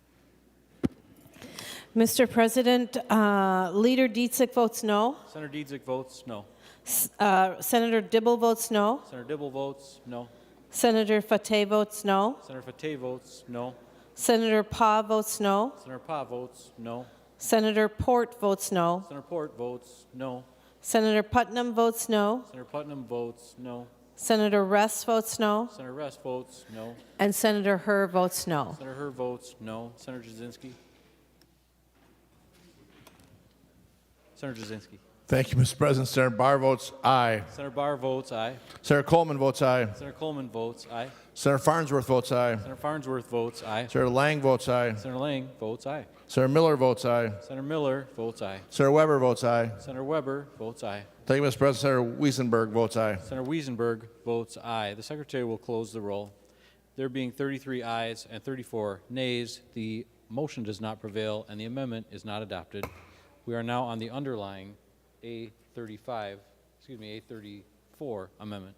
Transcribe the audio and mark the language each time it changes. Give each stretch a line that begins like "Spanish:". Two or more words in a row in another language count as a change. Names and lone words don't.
English: Mr. President, Leader Dietzick votes no. Senator Dietzick votes no. Senator Dibble votes no. Senator Dibble votes no. Senator Fateh votes no. Senator Fateh votes no. Senator Pa votes no. Senator Pa votes no. Senator Port votes no. Senator Port votes no. Senator Putnam votes no. Senator Putnam votes no. Senator Rest votes no. Senator Rest votes no. And Senator Herr votes no. Senator Herr votes no. Senator Jasinski. Senator Jasinski. Thank you, Mr. President. Senator Barr votes aye. Senator Barr votes aye. Senator Coleman votes aye. Senator Coleman votes aye. Senator Farnsworth votes aye. Senator Farnsworth votes aye. Senator Lang votes aye. Senator Lang votes aye. Senator Miller votes aye. Senator Miller votes aye. Senator Weber votes aye. Senator Weber votes aye. Thank you, Mr. President. Senator Wiesenberg votes aye. Senator Wiesenberg votes aye. The Secretary will close the roll. There being 33 ayes and 34 nays, the motion does not prevail and the amendment is not adopted. We are now on the underlying A34 amendment.